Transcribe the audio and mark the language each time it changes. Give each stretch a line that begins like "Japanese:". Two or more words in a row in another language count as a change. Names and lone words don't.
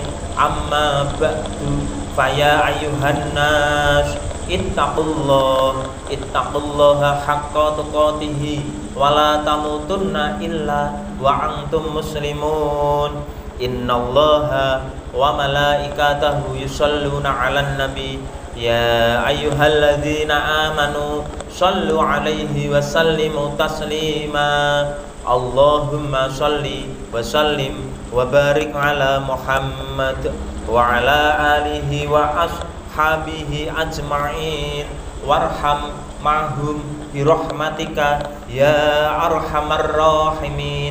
Arabic: أما بعد، فيا أيها الناس اتقوا الله حق تقاته ولا تموتن إلا وأنتم مسلمون. إن الله وملائكته يصلون على النبي يا أيها الذين آمنوا صلوا عليه وسلموا تسليما. اللهم صل وسلم وبارك على محمد وعلى آله وأصحابه أجمعين وارحم معهم برحمتك يا أرحم الراحمين.